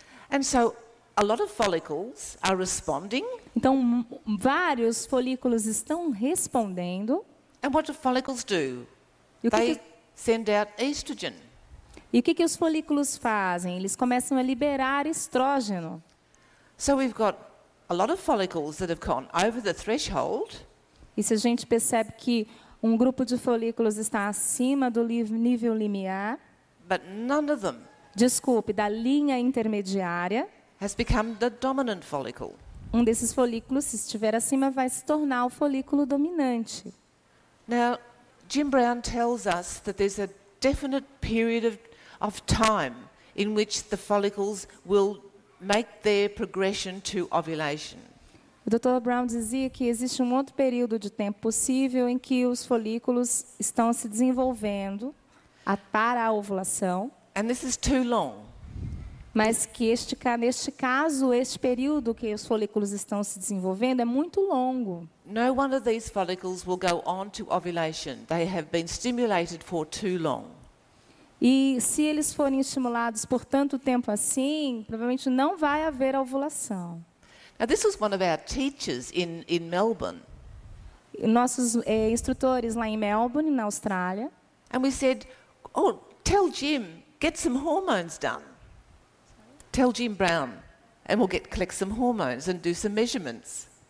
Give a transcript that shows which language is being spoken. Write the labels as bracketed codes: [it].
[en] And so a lot of follicles are responding. [pt] Então, vários folículos estão respondendo. [en] And what do follicles do? [pt] E o [en] They send out estrogen. [pt] que os folículos fazem? Eles começam a liberar estrógeno. [en] So we've got a lot of follicles that have gone over the threshold. [pt] E se a gente percebe que um grupo de folículos está acima do nível limiar, [en] But none of them [pt] da linha intermediária, [en] has become the dominant follicle. [pt] um desses folículos, se estiver acima, vai se tornar o folículo dominante. [en] Now, Jim Brown tells us that there's a definite period of time in which the follicles will make their progression to ovulation. [pt] O Dr. Brown dizia que existe um outro período de tempo possível em que os folículos estão se desenvolvendo para a ovulação, [en] And this is too long. [pt] mas que neste caso, este período que os folículos estão se desenvolvendo é muito longo. [en] No one of these follicles will go on to ovulation. They have been stimulated for too long. [pt] E se eles forem estimulados por tanto tempo assim, provavelmente não vai haver ovulação. [en] Now, this was one of our teachers in Melbourne. [pt] Nossos instrutores lá em Melbourne, na Austrália, [en] And we said, oh, tell Jim, get some hormones done. Tell Jim Brown, and we'll collect some hormones and do some measurements.